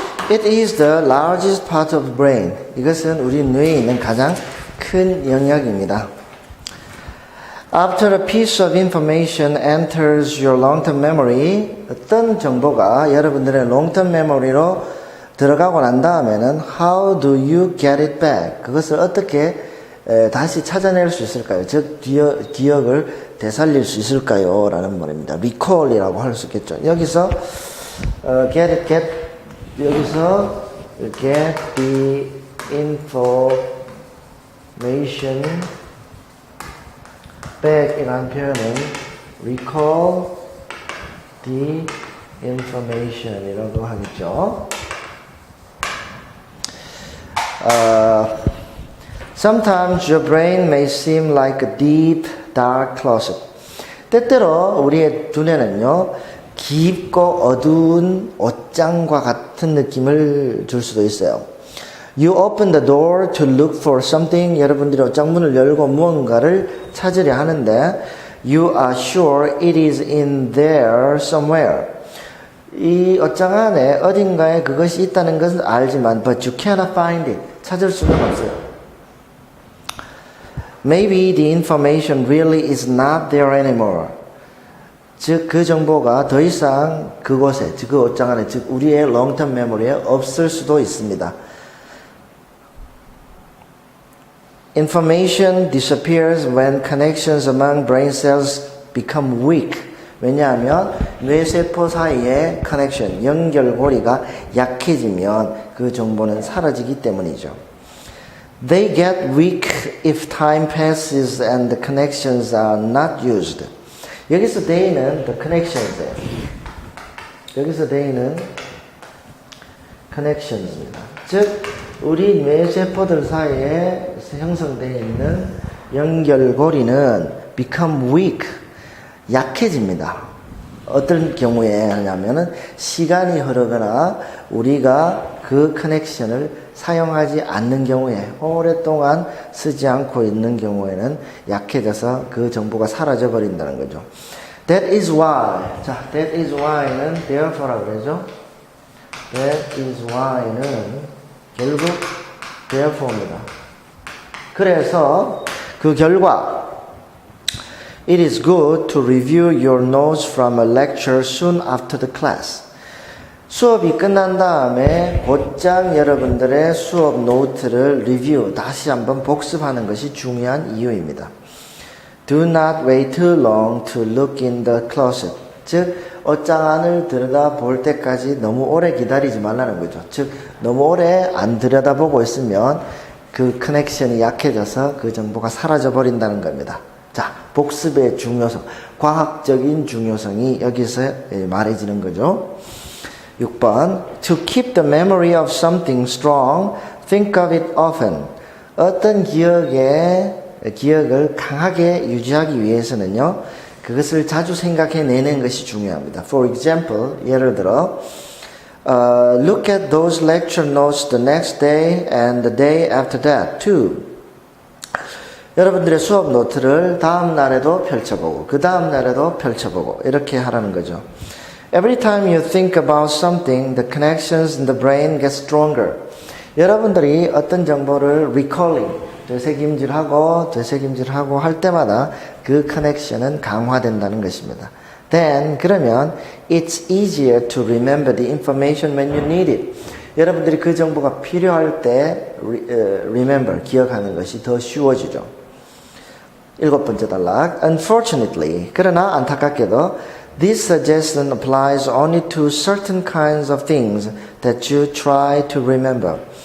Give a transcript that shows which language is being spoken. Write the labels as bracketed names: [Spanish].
[English] It is the largest part of the brain. [Korean] 이것은 우리 뇌에 있는 가장 큰 영역입니다. [English] After a piece of information enters your long-term memory, [Korean] 어떤 정보가 여러분들의 long-term memory로 들어가고 난 다음에는 [English] how do you get it back? [Korean] 그것을 어떻게 다시 찾아낼 수 있을까요? 즉 기억을 되살릴 수 있을까요? 라는 말입니다. recall이라고 할 수 있겠죠. 여기서 여기서 [English] get the information back [Korean] 이라는 표현은 [English] recall the information [Korean] 이라고 하겠죠. [English] Sometimes your brain may seem like a deep, dark closet. [Korean] 때때로 우리의 두뇌는요, 깊고 어두운 옷장과 같은 느낌을 줄 수도 있어요. [English] You open the door to look for something. [Korean] 여러분들이 옷장문을 열고 무언가를 찾으려 하는데 [English] You are sure it is in there somewhere. [Korean] 이 옷장 안에 어딘가에 그것이 있다는 것은 알지만 [English] But you cannot find it. [Korean] 찾을 수는 없어요. [English] Maybe the information really is not there anymore. [Korean] 즉 그 정보가 더 이상 그곳에, 그 옷장 안에, 즉 우리의 long-term memory에 없을 수도 있습니다. [English] Information disappears when connections among brain cells become weak. [Korean] 왜냐하면 뇌세포 사이의 커넥션, 연결고리가 약해지면 그 정보는 사라지기 때문이죠. [English] They get weak if time passes and the connections are not used. [Korean] 여기서 they는 the connections예요. 여기서 they는 connections입니다. 즉 우리 뇌세포들 사이에 형성되어 있는 연결고리는 become weak, 약해집니다. 어떤 경우에 하냐면은 시간이 흐르거나 우리가 그 커넥션을 사용하지 않는 경우에, 오랫동안 쓰지 않고 있는 경우에는 약해져서 그 정보가 사라져 버린다는 거죠. [English] That is why. [Korean] 자, that is why는 therefore라고 그러죠. That is why는 결국 therefore입니다. 그래서 그 결과 [English] It is good to review your notes from a lecture soon after the class. [Korean] 수업이 끝난 다음에 곧장 여러분들의 수업 노트를 리뷰, 다시 한번 복습하는 것이 중요한 이유입니다. [English] Do not wait too long to look in the closet. [Korean] 즉, 옷장 안을 들여다볼 때까지 너무 오래 기다리지 말라는 거죠. 즉, 너무 오래 안 들여다보고 있으면 그 커넥션이 약해져서 그 정보가 사라져 버린다는 겁니다. 자, 복습의 중요성, 과학적인 중요성이 여기서 말해지는 거죠. [English] 6번, to keep the memory of something strong, think of it often. [Korean] 어떤 기억을 강하게 유지하기 위해서는요, 그것을 자주 생각해내는 것이 중요합니다. [English] For example, [Korean] 예를 들어, [English] look at those lecture notes the next day and the day after that too. [Korean] 여러분들의 수업 노트를 다음 날에도 펼쳐보고 그 다음 날에도 펼쳐보고 이렇게 하라는 거죠. [English] Every time you think about something, the connections in the brain get stronger. [Korean] 여러분들이 어떤 정보를 recalling, 되새김질하고 할 때마다 그 커넥션은 강화된다는 것입니다. [English] Then, [Korean] 그러면 [English] it's easier to remember the information when you need it. [Korean] 여러분들이 그 정보가 필요할 때 remember, 기억하는 것이 더 쉬워지죠. 7번째 단락. [English] Unfortunately, [Korean] 그러나 안타깝게도 [English] this suggestion applies only to certain kinds of things that you try to remember.